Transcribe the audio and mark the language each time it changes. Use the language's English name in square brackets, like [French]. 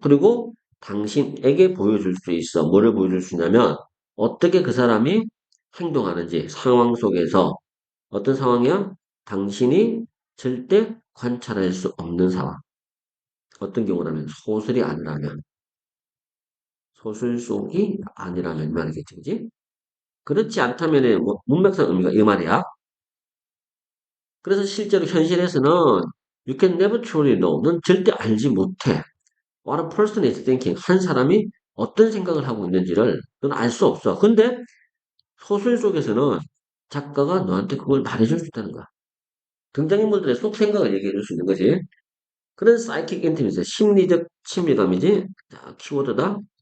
[Korean] 그리고 당신에게 보여줄 수 있어. 뭐를 보여줄 수 있냐면 어떻게 그 사람이 행동하는지 상황 속에서 어떤 상황이야? 당신이 절대 관찰할 수 없는 상황. 어떤 경우라면 소설이 아니라면 소설 속이 아니라면 이 말이겠지, 그지? 그렇지 않다면은 뭐 문맥상 의미가 이 말이야. 그래서 실제로 현실에서는 [English] you can never truly know. [Korean] 넌 절대 알지 못해. [English] What a person is thinking. [Korean] 한 사람이 어떤 생각을 하고 있는지를 넌 알 수 없어. 근데 소설 속에서는 작가가 너한테 그걸 말해줄 수 있다는 거야. 등장인물들의 속 생각을 얘기해 줄 수 있는 거지. 그런 사이킥 인티미스, 심리적 친밀감이지. 자, 키워드다.